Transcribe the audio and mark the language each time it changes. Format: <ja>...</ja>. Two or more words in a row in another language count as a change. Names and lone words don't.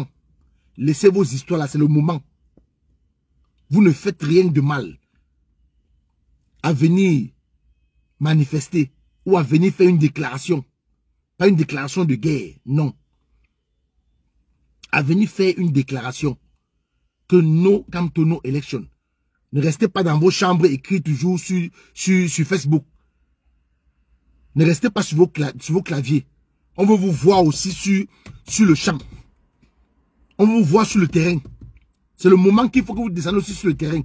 <fr>Laissez vos histoires là, c'est le moment. Vous ne faites rien de mal à venir manifester ou à venir faire une déclaration. Pas une déclaration de guerre, non. À venir faire une déclaration que</fr> <en>no Kamto no election.</en> <fr>Ne restez pas dans vos chambres écrits toujours sur Facebook. Ne restez pas sur vos claviers. On veut vous voir aussi sur le champ. On veut vous voir sur le terrain. C'est le moment qu'il faut que vous descendiez aussi sur le terrain.</fr>